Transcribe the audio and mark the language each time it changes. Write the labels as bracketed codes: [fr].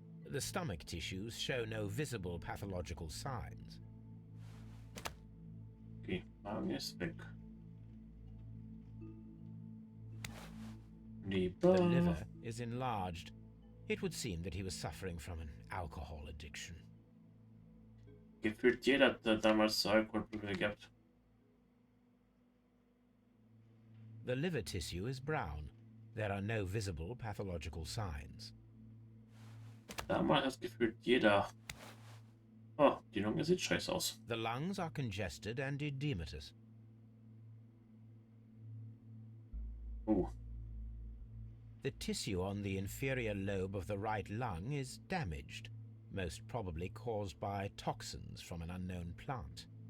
[en] The stomach tissues show no visible pathological signs. [de] Okay, Magen ist weg. [en] The liver is enlarged. It would seem that he was suffering from an alcohol addiction. [de] Gefühlt jeder hat damals Alkoholprobleme gehabt. [en] The liver tissue is brown. There are no visible pathological signs. [de] Damals hat gefühlt jeder. Oh, die Lunge sieht scheiße aus. [en] The lungs are congested and edematous. Oh. The tissue on the inferior lobe of the right lung is damaged, most probably caused by toxins from an unknown plant.